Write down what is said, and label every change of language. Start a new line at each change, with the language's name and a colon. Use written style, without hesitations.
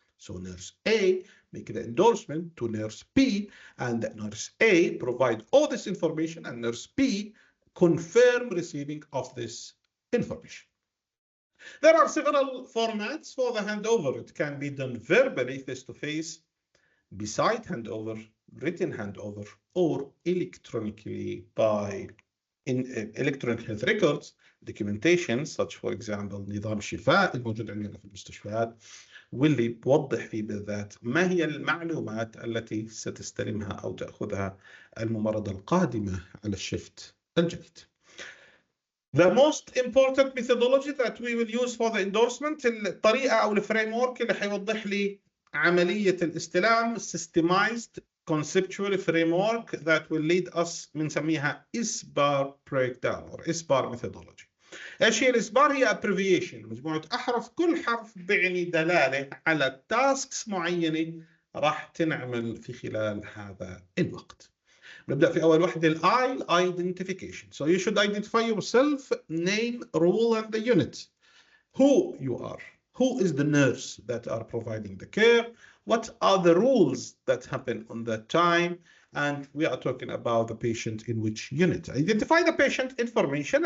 English: So nurse A make the endorsement to nurse B, and nurse A provide all this information, and nurse B confirm receiving of this information. There are several formats for the handover. It can be done verbally, face-to-face, beside handover, written handover or electronically by electronic health records documentation such for example
Arabic: نظام الشفاء الموجود عندنا في المستشفيات واللي بوضح فيه بالذات ما هي المعلومات التي ستستلمها أو تأخذها الممرضة القادمة على الشفت الجديد.
English: The most important methodology that we will use for the endorsement
Arabic: الطريقة أو الفريم ورك اللي حيوضح لي عملية الاستلام
English: systemized conceptual framework that will lead us
Arabic: بنسميها
English: ISBAR breakdown or ISBAR methodology.
Arabic: ايش هي الإسبار؟ هي abbreviation مجموعة أحرف كل حرف بيعني دلالة على tasks معينة راح تنعمل في خلال هذا الوقت. نبدأ في أول وحدة I identification.
English: So you should identify yourself, name, role and the unit. Who you are. Who is the nurse that are providing the care? What are the rules that happen on that time? And we are talking about the patient in which unit. Identify the patient information.